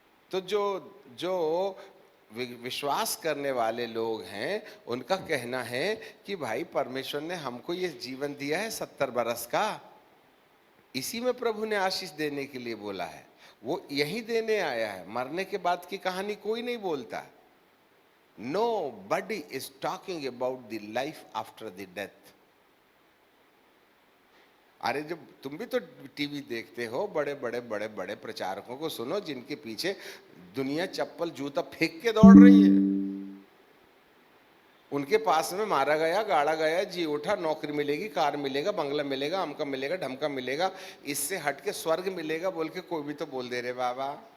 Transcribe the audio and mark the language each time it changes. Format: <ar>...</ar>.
<hi>तो जो विश्वास करने वाले लोग हैं, उनका कहना है कि भाई परमेश्वर ने हमको ये जीवन दिया है 70 बरस का, इसी में प्रभु ने आशीष देने के लिए बोला है। वो यही देने आया है। मरने के बाद की कहानी कोई नहीं बोलता।</hi> <en>Nobody is talking about the life after the death.</en> <hi>अरे जब तुम भी तो टीवी देखते हो, बड़े बड़े बड़े बड़े प्रचारकों को सुनो जिनके पीछे दुनिया चप्पल जूता फेंक के दौड़ रही है। उनके पास में मारा गया, गाड़ा गया, जी उठा, नौकरी मिलेगी, कार मिलेगा, बंगला मिलेगा, अमका मिलेगा, ढमका मिलेगा, इससे हट के स्वर्ग मिलेगा बोल के कोई भी तो बोल दे रहे बाबा।</hi>